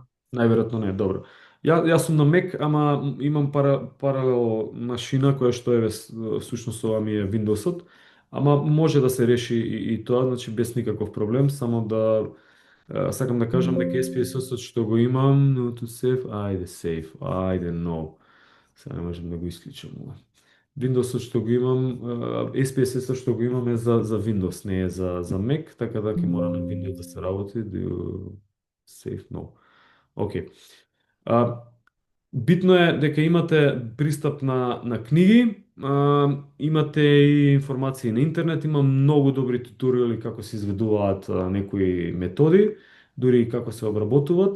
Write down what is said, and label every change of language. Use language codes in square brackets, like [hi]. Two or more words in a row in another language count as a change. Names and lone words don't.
[mk] Најверојатно не, добро. Јас сум на Mac, ама имам паралел машина која што е всушност ова ми е Windows-от, ама може да се реши и тоа, значи без никаков проблем, само да сакам да кажам дека SPSS-от што го имам, [en] no to save, [mk] ајде no. Сега не можам да го исклучам ова. Windows-от што го имам, SPSS-от што го имам е за Windows, не е за Mac, така да ќе мора на Windows да се работи, [en] save no. [mk] Океј. Битно е дека имате пристап на книги, имате и информации на интернет, има многу добри туторијали како се изведуваат некои методи, дури и како се обработуваат.